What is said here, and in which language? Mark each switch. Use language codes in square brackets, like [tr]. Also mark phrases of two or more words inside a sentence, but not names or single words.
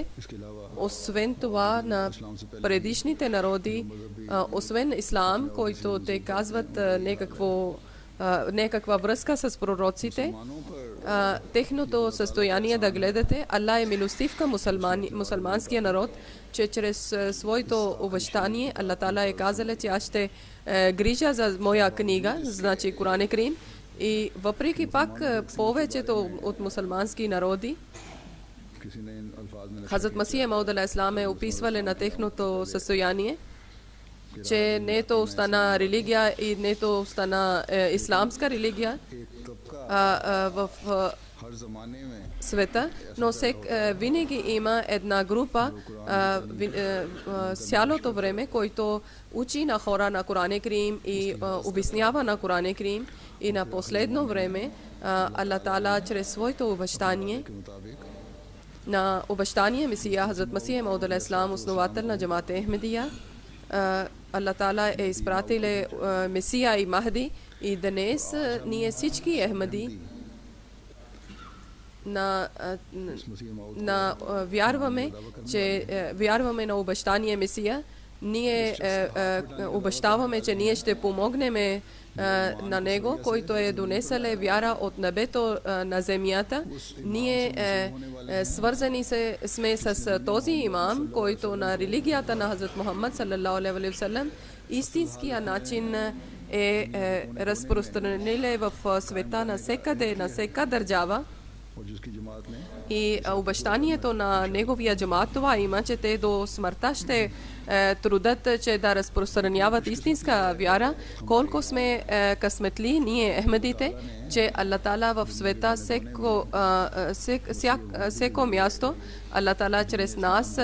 [bg] Освен това, на предишните народи, освен ислам, който те казват някаква връзка с пророците, техното състояние да гледате, Аллах е милостив към мусулманския народ, че чрез своето обещание [ar] الله تعالى [bg] е казала, че аз ще грижа за моя книга, значи Коран Карим, и въпреки пак повечето от мусулмански народи, Хазрат Масия Мауд [ar] عليه السلام [bg] е описвали на техното състояние, че нето остана религия и нето остана исламска религия. [hi] हर ज़माने में [bg] света, но винаги има една група цялото време, който учи на хора на Коран Карим и обяснява на Коран Карим, и на последно време [ar] الله تعالى [bg] чрез своето обещание [hi] के मुताबिक [bg] на обещание Месия Хазрат Масих Мауд [ar] عليه السلام, [bg] основател на джамат Ахмедия, [ar] الله تعالى [bg] е изпратил Месия и Махди, и днес ние всички Ахмеди вярваме на обещание Месия. Ние обещаваме, че ние ще помогнем на него, който е донесъл вяра от небето на земята. Ние свързани сме с този имам, който на религията на Хазрат Мухаммад [ar] صلى الله عليه وسلم [bg] истинския начин е разпространил в света на всяка държава. [hi] और जिसकी जमात ने [bg] И обещанието на неговия джамат това има, че те до смъртта ще трудат, че да разпространяват истинска вяра. Колко сме късметли ние, Ахмедите, че [ar] الله تعالى [bg] в света всяко място, [ar] الله تعالى [bg] чрез нас